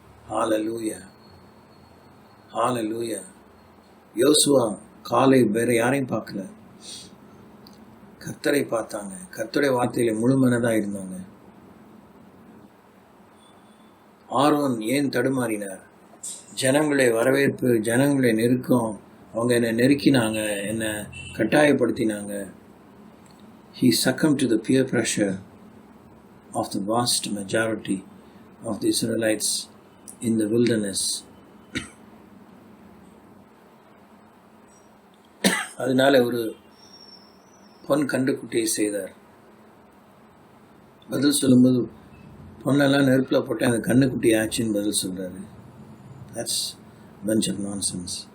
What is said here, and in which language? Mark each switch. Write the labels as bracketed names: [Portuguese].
[Tamil] ஹல்லேலூயா, ஹல்லேலூயா. யோசுவா Caleb வேற யாரையும் பார்க்கல, கர்த்தரை பார்த்தாங்க, கர்த்தருடைய வார்த்தையில முழுமனதாக இருந்தாங்க. ஆரோன் ஏன் தடுமாறினார்? ஜனங்களுடைய வரவேற்பு, ஜனங்களுடைய நெருக்கம், அவங்க என்னை நெருக்கினாங்க, என்னை கட்டாயப்படுத்தினாங்க. [English] He succumbed to the peer pressure of the vast majority of the Israelites in the wilderness. [Tamil] அதனால ஒரு பொன் கண்டுக்குட்டியை செய்தார். பதில் சொல்லும்போது பொண்ணெல்லாம் நெருப்பில் போட்டு அந்த கண்ணுக்குட்டி ஆச்சுன்னு பதில் சொல்கிறாரு. [English] That's bunch of nonsense.